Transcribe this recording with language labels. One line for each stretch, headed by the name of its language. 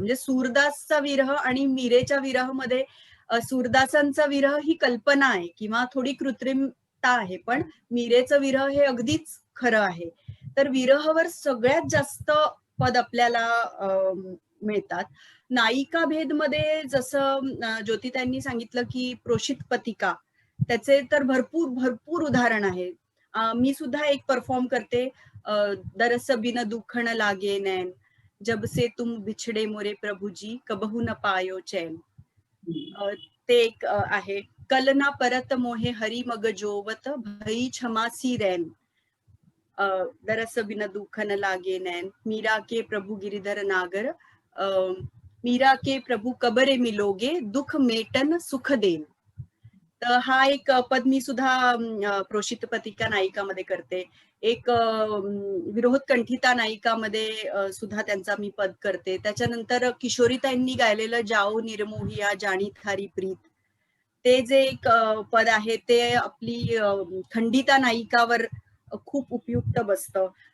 Marathi: म्हणजे सूरदासचा विरह आणि मीरेच्या विरहमध्ये सूरदासांचा विरह ही कल्पना आहे किंवा थोडी कृत्रिमता आहे, पण मीरेचं विरह हे अगदीच खरं आहे. तर विरहवर सगळ्यात जास्त पद आपल्याला मिळतात. नायिका भेद मध्ये जसं ज्योतिताईंनी सांगितलं की प्रोषित पथिका, त्याचे तर भरपूर भरपूर उदाहरण आहे. मी सुद्धा एक परफॉर्म करते,
Hindi: दरस बिन दुःख न लागे नैन, जब से तुम बिछड़े मोरे प्रभुजी, कबहू न पायो चैन.
Marathi: ते एक आहे.
Hindi: कल ना परत मोहे हरी मग जोवत, भई क्षमासी रैन, दरस बिन दुःख न लागे नैन, मीरा के प्रभु गिरिधर नागर, मीरा के प्रभु कबरे मिलोगे, दुःख मेटन सुख देन.
Marathi: तर हा एक पद मी सुद्धा प्रोषित पथिका नायिकामध्ये करते. एक विरोध कंठिता नायिकामध्ये सुद्धा त्यांचा मी पद करते. त्याच्यानंतर किशोरीताईंनी गायलेलं
Hindi: जाओ निर्मोहिया जाणी थारी प्रीत,
Marathi: ते जे एक पद आहे ते आपली खंडिता नायिकावर खूप उपयुक्त बसतं.